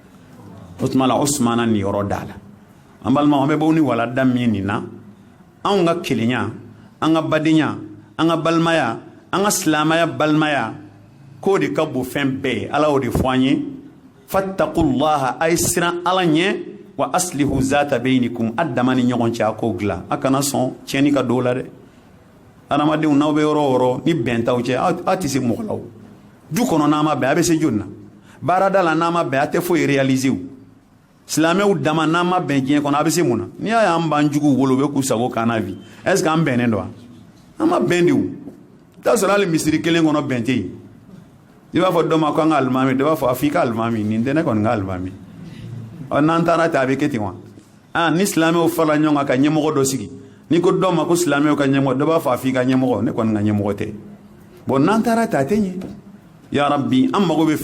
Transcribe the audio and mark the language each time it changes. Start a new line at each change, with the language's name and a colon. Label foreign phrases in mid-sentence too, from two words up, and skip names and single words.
Bambara: o tuma la usmana ni yɔrɔ da la an balimaw an bɛ bɔ ni walada min nin na anw ka kelenya an ka badenya an ka balimaya an ka silamaya balimaya k'o de ka bon fɛn bɛɛ ye ala y'o de fɔ an ye fattaqullaha a ye siran ala ɲɛ
Arabic: وأصلحوا ذات بينكم
Bambara: a dama ni ɲɔgɔn cɛ a k'o dilan a kana sɔn tiɲɛni ka don o la dɛ adamadenw n'aw bɛ yɔrɔ o yɔrɔ ni bɛn t'aw cɛ aw tɛ se mɔgɔ la o du kɔnɔ n'a ma bɛn a bɛ se joli la baarada la n'a ma bɛn a tɛ foyi réaliser o silamɛw dama n'a ma bɛn diɲɛ kɔnɔ a bɛ se mun na n'i y'a ye an b'an juguw wolo u bɛ k'u sago k'an na bi
French: est ce que
Bambara: an bɛnnen don wa an ma bɛn de o i t'a sɔrɔ hali misiri kelen kɔnɔ bɛn tɛ yen i b'a fɔ dɔ ma ko an ka alimami dɔ b'a fɔ a fɔ i ka alimami nin tɛ ne kɔni ka alimami n'an taara ten a bɛ kɛ ten wa ni silamɛw farala ɲɔgɔn kan ka ɲɛmɔgɔ dɔ sigi n'i ko dɔ ma ko silamɛw ka ɲɛmɔgɔ dɔ b'a fɔ a fɔ i ka ɲɛmɔgɔ ne kɔni ka ɲɛmɔgɔ tɛ bon n'an taara ten a tɛ ɲɛ
Arabic: يا رب
Bambara: an mago bɛ